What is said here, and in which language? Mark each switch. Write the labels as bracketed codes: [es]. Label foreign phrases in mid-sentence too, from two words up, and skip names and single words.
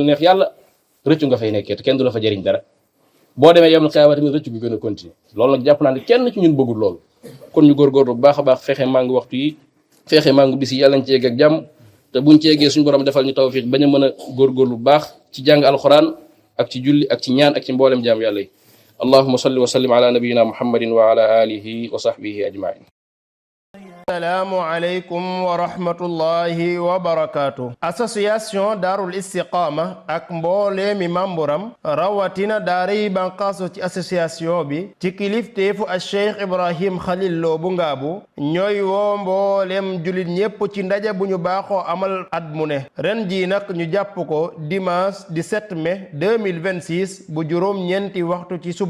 [wo] neex yàlla rëccu nga fay nekkee te kenn du la fa jëriñ dara boo demee yemul xeewa tamit rëccu gi gën a continuer loolu nag jàpp naa ne kenn ci ñun bëggul loolu kon ñu góorgóorlu bu baax a baax fexe màngu waxtu yi fexe màngu bis yi yàlla nañ ci yegg ak jàmm te buñ ci yeggee suñu borom defal ñu tawfiq bañ a mën a góorgóorlu bu baax ci jàng alquran ak ci julli ak ci ñaan ak ci mboolem jaam yàlla yi [ar] اللهم صل وسلم على نبينا محمد وعلى آله وصحبه أجمعين السلام عليكم ورحمة الله وبركاته. [wo] Association Darul Istiqama ak mboole mi mamburam rawatina daara yi banqaaso ci association bi ci kilifteefu a Cheikh Ibrahim Khalil Lo bu Ngaabu ñooy woo mboolem julit ñépp ci ndaje bu ñu baaxoo amal at mu ne ren jii nag ñu jàpp ko dimanche 17 mai 2026 bu juróom ñeenti waxtu ci suba